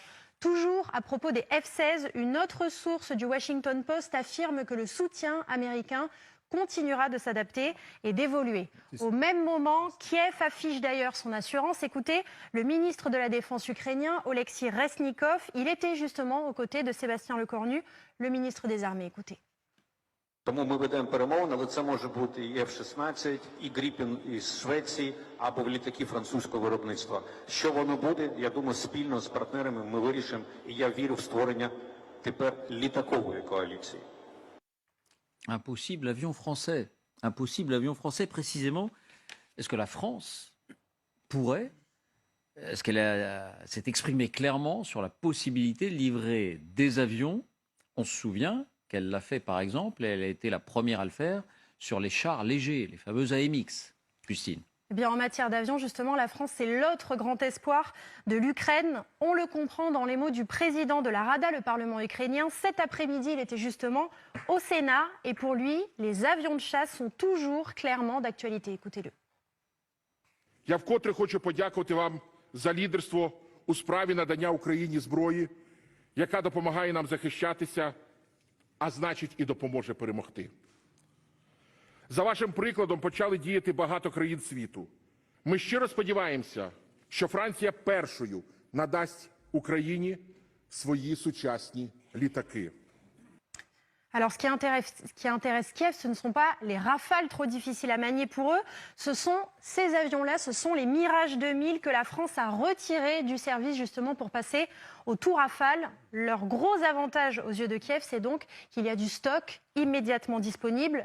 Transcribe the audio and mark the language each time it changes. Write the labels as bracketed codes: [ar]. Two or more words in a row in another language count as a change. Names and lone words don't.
[fr] Toujours à propos des F-16, une autre source du Washington Post affirme que le soutien américain continuera de s'adapter et d'évoluer. Au même moment, Kiev affiche d'ailleurs son assurance. Écoutez, le ministre de la Défense ukrainien, Oleksiy Reznikov, il était justement aux côtés de Sébastien Lecornu, le ministre des Armées. Écoutez. [uk] Тому ми ведемо перемовини, але це може бути і F-16, і Гріпін із Швеції, або літаки французького виробництва. Що воно буде, я думаю, спільно з партнерами ми вирішимо, і я вірю в створення тепер літакової коаліції. [fr] Impossible avion français. Impossible avion français, précisément. Est-ce que la France pourrait, est-ce qu'elle s'est exprimée clairement sur la possibilité de livrer des avions? On se souvient qu'elle l'a fait, par exemple, et elle a été la première à le faire sur les chars légers, les fameux AMX. Justine. Eh bien, en matière d'avion, justement, la France, c'est l'autre grand espoir de l'Ukraine. On le comprend dans les mots du président de la Rada, le Parlement ukrainien. Cet après-midi, il était justement au Sénat. Et pour lui, les avions de chasse sont toujours clairement d'actualité. Écoutez-le. [uk] Я вкотре хочу подякувати вам за лідерство у справі надання Україні зброї, яка допомагає нам захищатися, а значить і допоможе перемогти. За вашим прикладом почали діяти багато країн світу. Ми щиро сподіваємося, що Франція першою надасть Україні свої сучасні літаки. [fr] Alors, ce qui intéresse Kiev, ce ne sont pas les Rafales trop difficiles à manier pour eux. Ce sont ces avions-là, ce sont les Mirage 2000 que la France a retirés du service justement pour passer au tout Rafale. Leur gros avantage aux yeux de Kiev, c'est donc qu'il y a du stock immédiatement disponible.